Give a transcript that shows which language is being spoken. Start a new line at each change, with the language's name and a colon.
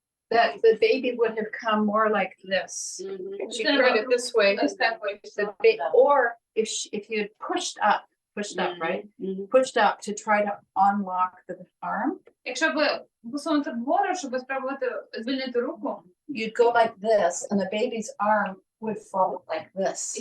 English: that the baby would have come more like this. She turned it this way, or if you had pushed up, right? Pushed up to try to unlock the arm,
Ukrainian: якщо б посунути вгору, щоб спробувати звільнити руку,
English: you'd go like this, and the baby's arm would fall like this.